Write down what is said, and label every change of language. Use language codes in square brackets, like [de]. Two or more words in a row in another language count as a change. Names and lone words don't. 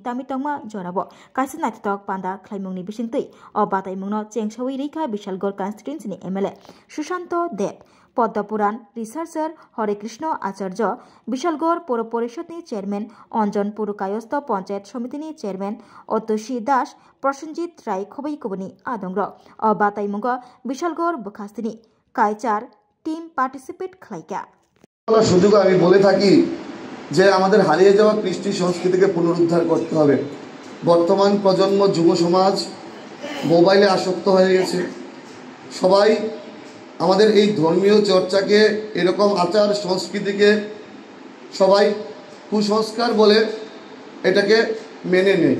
[trp] तामितंमा जराबो काशी नायथावथाव पान्दा ख्लाइमुंगनि बिसिंतै अ बातैमुंनो चेंसावै रैखा बिशालगढ़ कन्स्टिट्युएन्सिनि एमएलए सुशांत देव पद्मपुराण रिसार्चार हरे कृष्ण आचार्य बिशालगढ़ पौर परिषदनि चेयरमैन अंजन पुरकायस्थ पंचायत समितिनि चेयरमैन अतोषी दास प्रसन्नजित राय खबैकबनी आदंग्र बाताइमुंग बिशालगढ़ बखास्तिनि कायचार [en] team participate [trp] खालाइका [bn] সুযোগ আমি বলে থাকি যে আমাদের হারিয়ে যাওয়া কৃষ্টি সংস্কৃতিকে পুনরুদ্ধার করতে হবে। বর্তমান প্রজন্ম যুব সমাজ মোবাইলে আসক্ত হয়ে গেছে। সবাই আমাদের এই ধর্মীয় চর্চাকে এরকম আচার সংস্কৃতিকে সবাই কুসংস্কার বলে এটাকে মেনে নেয়।